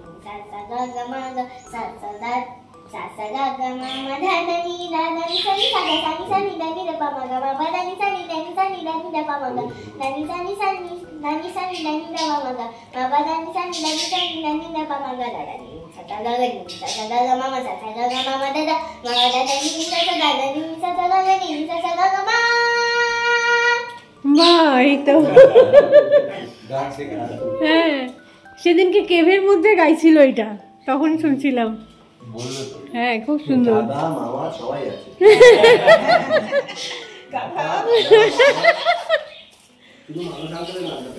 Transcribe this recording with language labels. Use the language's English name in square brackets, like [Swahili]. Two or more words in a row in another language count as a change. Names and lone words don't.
[Bangla] sa sa ga ga ma ga sa sa da sa sa ga ga ma ma da da ni sa ni sa ga sa ni da ni da pa ma ga ma ba da ni sa ni da ni da pa ma ga da ni sa ni da ni da pa ma ga ma ba da ni sa ni da pa ma ga da da ni sa sa ga ga ma ma sa sa ga ga ma ma da da ma da da ni sa sa ga ga ni sa sa ga ga ni sa sa ga ga ma বাহ, এই তো হ্যাঁ, সেদিনকে কেভের মধ্যে গাইছিল এটা, তখন শুনছিলাম। হ্যাঁ, খুব সুন্দর। দাদা মামা সবাই আছে। শুধু মানুষ আনতে না